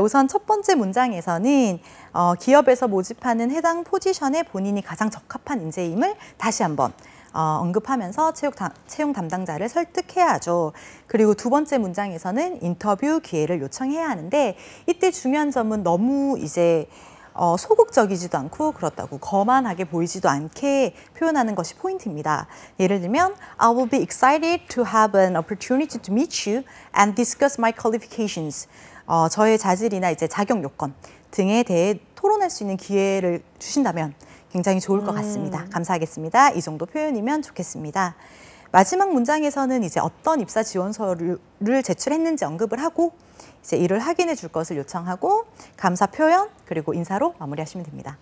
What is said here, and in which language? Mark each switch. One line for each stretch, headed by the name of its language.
Korean: 우선 첫 번째 문장에서는 기업에서 모집하는 해당 포지션에 본인이 가장 적합한 인재임을 다시 한번 언급하면서 채용 담당자를 설득해야 하죠. 그리고 두 번째 문장에서는 인터뷰 기회를 요청해야 하는데 이때 중요한 점은 너무 이제 소극적이지도 않고 그렇다고 거만하게 보이지도 않게 표현하는 것이 포인트입니다.
English: 예를 들면 I will be excited to have an opportunity to meet you and discuss my qualifications.
Korean: 저의 자질이나 이제 자격 요건 등에 대해 토론할 수 있는 기회를 주신다면 굉장히 좋을 것 같습니다. 감사하겠습니다. 이 정도 표현이면 좋겠습니다. 마지막 문장에서는 이제 어떤 입사 지원서를 제출했는지 언급을 하고 이제 이를 확인해 줄 것을 요청하고 감사 표현 그리고 인사로 마무리하시면 됩니다.